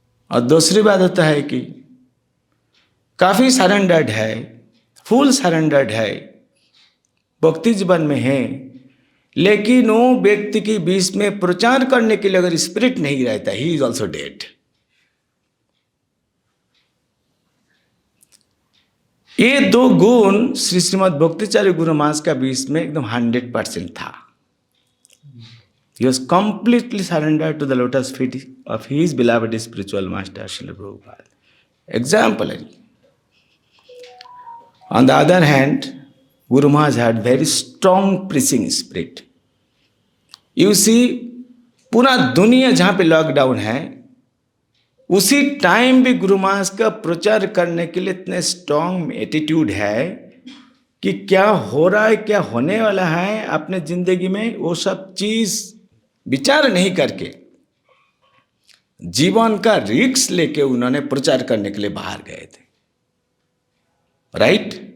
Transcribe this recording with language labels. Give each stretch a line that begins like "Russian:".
Hindi: और दूसरी बात होता है कि काफी सरेंडर्ड है, फुल सरेंडर्ड है, भक्ति जीवन में है, लेकिन वो व्यक्ति के बीच में प्रचार करने के लिए अगर स्पिरिट नहीं रहता,
English: He is also dead.
Hindi: ये 2 गुण श्री श्रीमद् भक्तिचार्य गुरु महाराज का बीच में एकदम 100% था।
English: He was completely surrendered to the lotus feet of his beloved spiritual master, Srila Prabhupada. Exemplary. On the other hand, Guru Maharaj had very strong preaching spirit. You see,
Hindi: पूरा दुनिया जहाँ पे लॉकडाउन है, उसी टाइम भी गुरु महाराज का प्रचार करने के लिए इतने स्ट्रॉन्ग एटीट्यूड है कि क्या हो रहा है, क्या होने वाला है अपने जिंदगी में, वो सब चीज विचार नहीं करके जीवन का रिस्क लेके उन्होंने प्रचार करने के लिए बाहर गए थे। राइट?